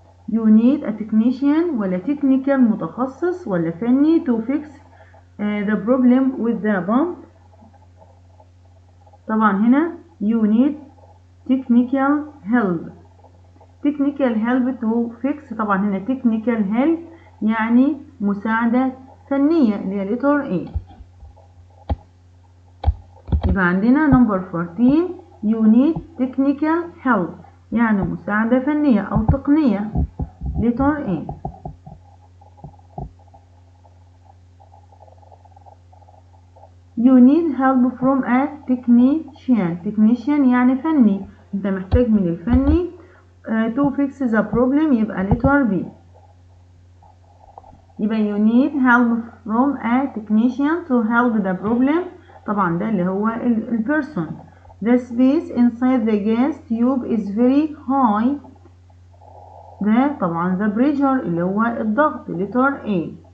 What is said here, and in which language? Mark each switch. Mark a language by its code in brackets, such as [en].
[en] You need a technician [ar] ولا technical متخصص ولا فني [en] to fix the problem with the bomb. طبعا هنا you need technical help. technical help to fix. [ar] طبعا هنا technical help يعني مساعدة فنية اللي هي letter A. يبقى عندنا number 14 [en] you need technical help [ar] يعني مساعدة فنية أو تقنية letter A. [en] You need help from a technician. [ar] technician يعني فني. انت محتاج من الفني [en] to fix the problem [ar] يبقى letter B. [en] يبقى you need help from a technician to help the problem. [ar] طبعا ده اللي هو البيرسون. [en] The space inside the gas tube is very high. [ar] ده طبعا the pressure اللي هو الضغط letter A.